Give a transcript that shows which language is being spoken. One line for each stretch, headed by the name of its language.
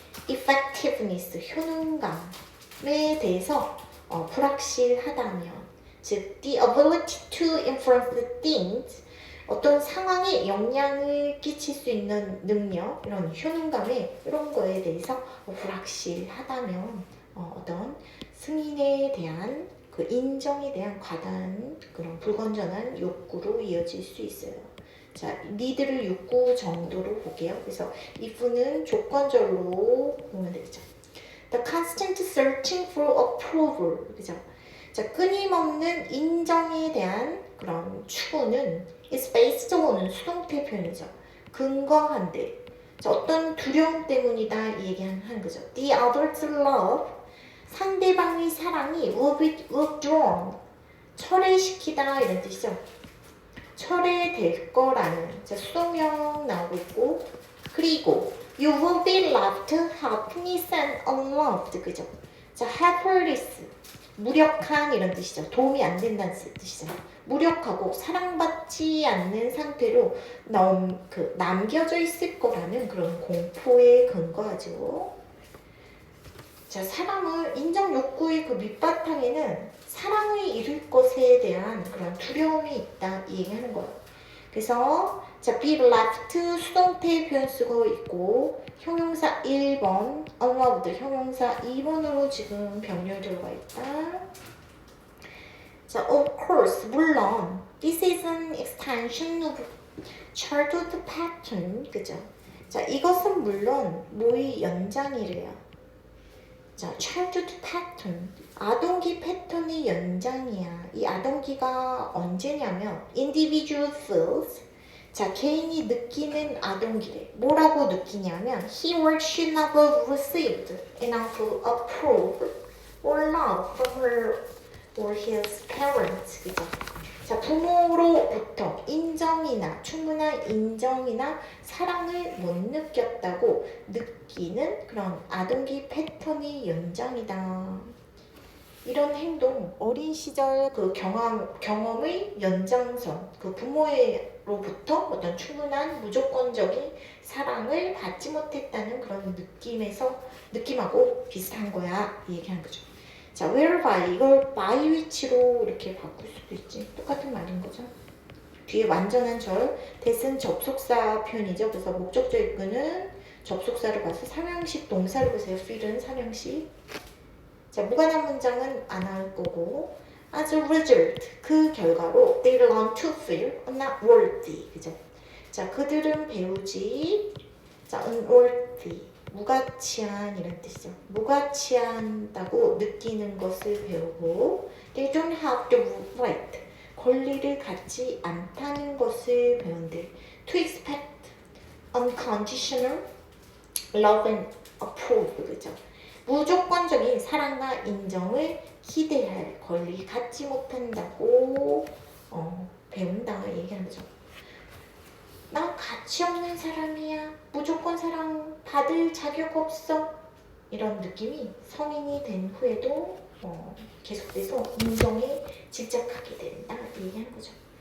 Korean: effectiveness, 효능감에 대해서 불확실하다면, 즉,
English: the ability to influence things,
Korean: 어떤 상황에 영향을 끼칠 수 있는 능력, 이런 효능감에 이런 거에 대해서 불확실하다면 어떤 승인에 대한 그 인정에 대한 과다한 그런 불건전한 욕구로 이어질 수 있어요. 자, 니들을 욕구 정도로 볼게요. 그래서 if는 조건절로 보면 되겠죠.
English: The constant searching for approval.
Korean: 그죠? 자, 끊임없는 인정에 대한 그런 추구는
English: is based on
Korean: 수동태 표현이죠. 근거한데. 자, 어떤 두려움 때문이다 이 얘기하는 거죠.
English: The other's love.
Korean: 상대방의 사랑이
English: will be withdrawn.
Korean: 철회시키다 이런 뜻이죠. 철회될 거라는 자, 수동형 나오고 있고 그리고
English: you will be left helpless and unloved.
Korean: 그죠? 자, helpless 무력한 이런 뜻이죠. 도움이 안 된다는 뜻이죠. 무력하고 사랑받지 않는 상태로 남겨져 있을 거라는 그런 공포에 근거하죠. 자, 사랑을 인정 욕구의 그 밑바탕에는 사랑을 잃을 것에 대한 그런 두려움이 있다 이 얘기하는 거예요. 그래서 자, be left 수동태 표현 쓰고 있고 형용사 1번 unloved 형용사 2번으로 지금 병렬 들어가 있다.
English: 자, of course 물론 this is an extension of childhood pattern.
Korean: 그죠? 자, 이것은 물론 뭐의 연장이래요. 자, childhood pattern 아동기 패턴의 연장이야. 이 아동기가 언제냐면
English: individual feels
Korean: 자, 개인이 느끼는 아동기래. 뭐라고 느끼냐면
English: he or she never received enough approval or love from her or his parents.
Korean: 그죠? 자, 부모로부터 인정이나 충분한 인정이나 사랑을 못 느꼈다고 느끼는 그런 아동기 패턴이 연장이다. 이런 행동, 어린 시절 그 경험의 연장선, 그 부모로부터 어떤 충분한 무조건적인 사랑을 받지 못했다는 그런 느낌하고 비슷한 거야. 이 얘기하는 거죠. 자, whereby 이걸 by which로 이렇게 바꿀 수도 있지. 똑같은 말인 거죠. 뒤에 완전한 절, that은 접속사 표현이죠. 그래서 목적절 이끄는 접속사를 봐서 삼형식 동사를 보세요. feel은 삼형식. 자, 무관한 문장은 안 할 거고
English: as a result,
Korean: 그 결과로
English: they learn to feel not worthy.
Korean: 그죠? 자, 그들은 배우지 자, unworthy 무가치한 이런 뜻이죠. 무가치한다고 느끼는 것을 배우고
English: they don't have the right
Korean: 권리를 갖지 않다는 것을 배운대.
English: to expect unconditional love and approval.
Korean: 그죠? 무조건적인 사랑과 인정을 기대할 권리 갖지 못한다고 배운다 얘기하는 거죠. 난 가치 없는 사람이야. 무조건 사랑 받을 자격 없어. 이런 느낌이 성인이 된 후에도 계속돼서 인정에 집착하게 된다 얘기하는 거죠.